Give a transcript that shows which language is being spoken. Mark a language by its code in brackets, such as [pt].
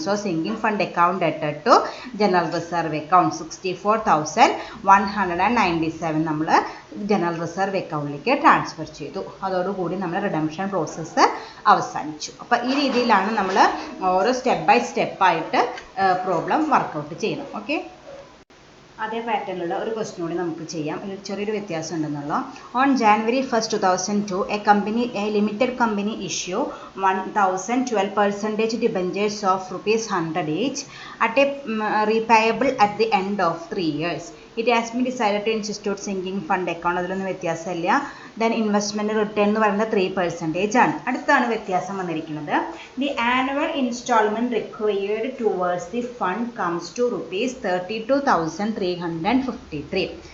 [en] so sinking fund account added to general reserve account 64,197 [ml] നമ്മൾ general reserve അക്കൗണ്ടിലേക്ക് transfer ചെയ്തു. അതോടുകൂടി നമ്മൾ റിഡംഷൻ പ്രോസസ്സ് അവസാനിച്ചു. അപ്പോൾ ഈ രീതിയിലാണ് നമ്മൾ ഓരോ സ്റ്റെപ്പ് ബൈ സ്റ്റെപ്പായിട്ട് പ്രോബ്ലം വർക്കൗട്ട് ചെയ്യണം. ഓക്കെ, അതേ പാറ്റേണിലുള്ള ഒരു ക്വസ്റ്റ്യൻ കൂടി നമുക്ക് ചെയ്യാം. ഇതിൽ ചെറിയൊരു വ്യത്യാസം ഉണ്ടെന്നുള്ളൂ. [en] On January 1, 2002 a limited company issue 1,012% debentures of ₹100 each at a repayable at the end of 3 years. It has been decided to institute sinking fund account. [ml] അതിലൊന്നും വ്യത്യാസമില്ല. [en] then investment return [ml] എന്ന് പറയുന്നത് 3% ആണ്. അടുത്താണ് വ്യത്യാസം വന്നിരിക്കുന്നത്. [en] The annual instalment required towards the fund comes to ₹32,353.